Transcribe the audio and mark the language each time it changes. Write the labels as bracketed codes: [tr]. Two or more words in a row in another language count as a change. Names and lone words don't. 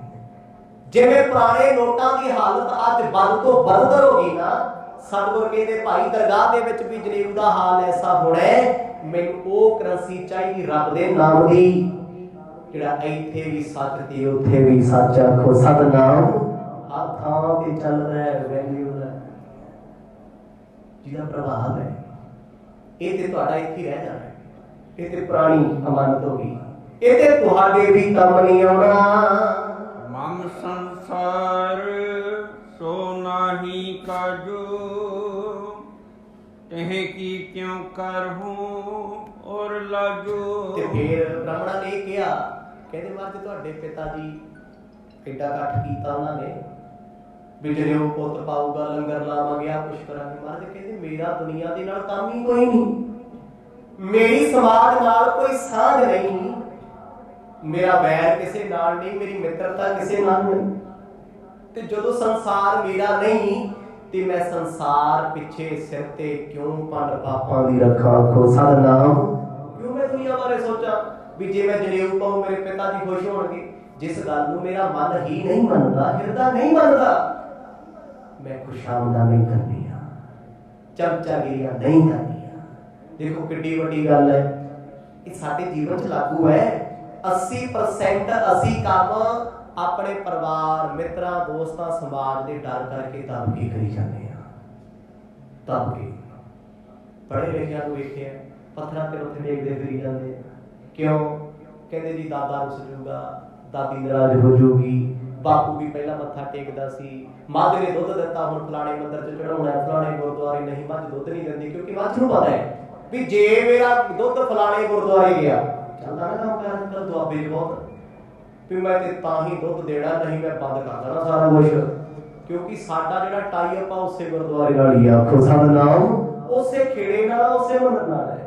[pa] ਜਿਵੇਂ ਪੁਰਾਣੇ ਨੋਟਾਂ ਦੀ ਹਾਲਤ ਅੱਜ ਵੱਧ ਤੋਂ ਬਦਤਰ ਹੋ ਗਈ ਨਾ, ਸਤਿਗੁਰ ਕਹਿੰਦੇ ਭਾਈ ਦਰਗਾਹ ਦੇ ਵਿੱਚ ਵੀ ਜਨੇਊ ਦਾ ਹਾਲ ਐਸਾ ਹੋਣਾ ਹੈ, ਮੈਨੂੰ ਉਹ ਕਰੰਸੀ ਚਾਹੀਦੀ ਰੱਬ ਦੇ ਨਾਮ ਦੀ, ਜਿਹੜਾ ਇੱਥੇ ਵੀ ਸੱਚ ਤੇ ਉੱਥੇ ਵੀ ਸੱਚ, ਆਖੋ ਸਤਨਾਮ। ਹਰ ਥਾਂ ਤੇ ਚੱਲ ਰਿਹਾ ਵੈਲਿਊ ਦਾ ਜਿਹਦਾ ਪ੍ਰਭਾਵ ਹੈ, ਇਹ ਤੇ ਤੁਹਾਡਾ ਇੱਥੇ ਰਹਿ ਜਾਣਾ, ਇਹ ਤੇ ਪੁਰਾਣੀ ਅਮਾਨਤ ਹੋ ਗਈ, ਇਹ ਤੇ ਤੁਹਾਡੇ ਵੀ ਕੰਮ ਨਹੀਂ ਆਉਣਾ। [bra] मम संसार सो नाही काजो, तह की क्यों कर हूँ और लाजो। [pa] ਤੇ ਫਿਰ ਬ੍ਰਾਹਮਣਾਂ ਨੇ ਕਿਹਾ, ਕਹਿੰਦੇ ਮਹਾਰਾਜ ਤੁਹਾਡੇ ਪਿਤਾ ਜੀ ਕਿੱਡਾ ਇਕੱਠ ਕੀਤਾ ਉਹਨਾਂ ਨੇ ਵੀ ਜਨੇਊ ਪੁੱਤ ਪਾਊਗਾ, ਲੰਗਰ ਲਾਵਾਂਗੇ, ਆ ਕੁਛ ਕਰਾਂਗੇ। ਮਹਾਰਾਜ ਕਹਿੰਦੇ ਮੇਰਾ ਦੁਨੀਆ ਦੇ ਨਾਲ ਕੰਮ ਹੀ ਕੋਈ ਨਹੀਂ, ਮੇਰੀ ਸਮਾਜ ਨਾਲ ਕੋਈ ਸਾਂਝ ਨਹੀਂ, ਮੇਰਾ ਵੈਰ ਕਿਸੀ ਨਾਲ ਨਹੀਂ, ਮੇਰੀ ਮਿੱਤਰਤਾ ਕਿਸੀ ਨਾਲ ਨਹੀਂ, ਤੇ ਜਦੋਂ ਸੰਸਾਰ ਮੇਰਾ ਨਹੀਂ ਤੇ ਮੈਂ ਸੰਸਾਰ ਪਿੱਛੇ ਸਿਰ ਤੇ ਕਿਉਂ ਪੰਡ ਪਾਪਾਂ ਦੀ ਰੱਖਾਂ, ਆਖੋ ਸਤਨਾਮ। ਕਿਉਂ ਮੈਂ ਦੁਨੀਆ ਬਾਰੇ ਸੋਚਾਂ ਵੀ ਜੇ ਮੈਂ ਜਨੇਊ ਪਾਵਾਂ ਮੇਰੇ ਪਿਤਾ ਜੀ ਖੁਸ਼ ਹੋਣਗੇ, ਜਿਸ ਗੱਲ ਨੂੰ ਮੇਰਾ ਮਨ ਹੀ ਨਹੀਂ ਮੰਨਦਾ, ਹਿਰਦਾ ਨਹੀਂ ਮੰਨਦਾ, ਮੈਂ ਖੁਸ਼ਾਮਦਾਂ ਨਹੀਂ ਕਰਨੀ, ਚਮਚਾਗਿਰੀਆਂ ਨਹੀਂ ਕਰਨੀ। ਦੇਖੋ ਕਿੱਡੀ ਵੱਡੀ ਗੱਲ ਹੈ, ਯੇ ਸਾਡੇ ਜੀਵਨ 'ਚ ਲਾਗੂ ਹੈ। 80% ਅਸੀਂ ਕੰਮ ਆਪਣੇ ਪਰਿਵਾਰ, ਮਿੱਤਰਾਂ, ਦੋਸਤਾਂ, ਸਮਾਜ ਦੇ ਡਰ ਕਰਕੇ ਦਬ ਕੇ ਕਰੀ ਜਾਂਦੇ ਆ, ਦਬ ਕੇ। ਪੜ੍ਹੇ ਲਿਖਿਆਂ ਨੂੰ ਵੇਖਿਆ ਪੱਥਰਾਂ ਤੇ ਉੱਥੇ ਦੇਖਦੇ ਫਿਰੀ ਜਾਂਦੇ, ਕਿਉਂ? ਕਹਿੰਦੇ ਜੀ ਦਾਦਾ ਰੁੱਸ ਜੂਗਾ, ਦਾਦੀ ਨਾਰਾਜ਼ ਹੋ ਜੂਗੀ, ਬਾਪੂ ਵੀ ਪਹਿਲਾਂ ਮੱਥਾ ਟੇਕਦਾ ਸੀ, ਮੱਝ ਨੇ ਦੁੱਧ ਦਿੱਤਾ ਹੁਣ ਫਲਾਣੇ ਮੰਦਰ 'ਚ ਚੜਾਉਣਾ, ਫਲਾਣੇ ਗੁਰਦੁਆਰੇ ਨਹੀਂ, ਮੱਝ ਦੁੱਧ ਨਹੀਂ ਦਿੰਦੀ, ਕਿਉਂਕਿ ਮੱਝ ਨੂੰ ਪਤਾ ਹੈ ਵੀ ਜੇ ਮੇਰਾ ਦੁੱਧ ਫਲਾਣੇ ਗੁਰਦੁਆਰੇ ਗਿਆ, ਚੱਲਦਾ ਨਾ ਕੰਮ ਕਰ ਅੰਦਰ ਦੁਆਬੇ 'ਚ ਬਹੁਤ ਵੀ ਮੈਂ ਤੇ ਤਾਂ ਹੀ ਦੁੱਧ ਦੇਣਾ, ਨਹੀਂ ਮੈਂ ਬੰਦ ਕਰ ਦੇਣਾ ਸਾਰਾ ਕੁਛ, ਕਿਉਂਕਿ ਸਾਡਾ ਜਿਹੜਾ [en] tie up [pa] ਆ ਉਸੇ ਗੁਰਦੁਆਰੇ ਨਾਲ ਹੀ ਆ, ਆਖੋ ਸਤਨਾਮ, ਉਸੇ ਖੇੜੇ ਨਾਲ, ਉਸੇ ਮੰਦਰ ਨਾਲ ਹੈ।